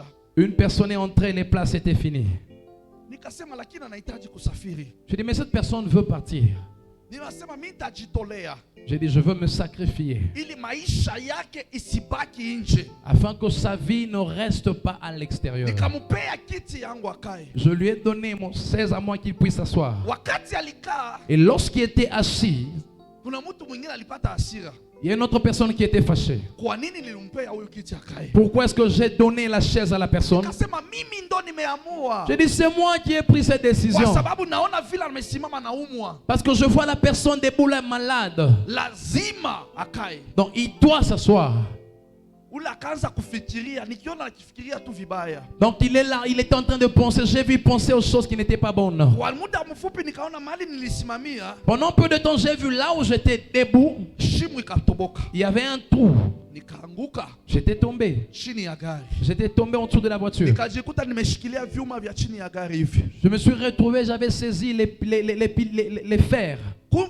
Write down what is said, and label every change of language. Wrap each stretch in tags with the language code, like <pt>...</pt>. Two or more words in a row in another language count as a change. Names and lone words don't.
<fr>Une personne est entrée, les places étaient finies.</fr> <sw>Nikasema lakini anahitaji kusafiri.</sw> <fr>Je dis, mais cette personne veut partir.</fr> <sw>Ninasema mimi nitajitolea</sw> <fr>J'ai dit, je veux me sacrifier</fr> <sw>ili maisha yake isibaki nje.</sw> <fr>afin que sa vie ne reste pas à l'extérieur.</fr> <sw>Nikampea kiti yangu akae.</sw> <fr>Je lui ai donné mon 16 à moi qu'il puisse s'asseoir.</fr> <sw>Wakati alikaa,</sw> <fr>Et lorsqu'il était assis,</fr> <sw>kuna mtu mwingine alipata hasira.</sw> <fr>il y a une autre personne qui était fâchée.</fr> <sw>Kwa nini nilimpea huyu kiti akae?</sw> <fr>Pourquoi est-ce que j'ai donné la chaise à la personne?</fr> <sw>Akasema mimi ndo nimeamua.</sw> <fr>J'ai dit, c'est moi qui ai pris cette</fr> <sw>Kwa</sw> <fr>décision.</fr> <sw>sababu naona vile amesimama naumwa.</sw> <fr>Parce que je vois la personne debout là malade.</fr> <sw>Lazima akae.</sw> <fr>Donc il doit s'asseoir.</fr> <sw>Ule akaanza kufikiria, nikiona akifikiria tu vibaya.</sw> <fr>Donc il est là, il est en train de penser. J'ai vu penser aux choses qui n'étaient pas bonnes.</fr> <sw>Kwa muda mfupi nikaona mahali nilisimamia,</sw> <fr>Pendant peu de temps, j'ai vu là où j'étais debout,</fr> <sw>shimo ikatoboka.</sw> <fr>il y avait un trou.</fr> <sw>Nikaanguka</sw> <fr>J'étais tombé.</fr> <sw>chini ya gari.</sw> <fr>J'étais tombé en dessous de la voiture.</fr> <sw>Nikajikuta nimeshikilia vyuma vya chini ya gari hivi.</sw> <fr>Je me suis retrouvé, j'avais saisi les fers.</fr>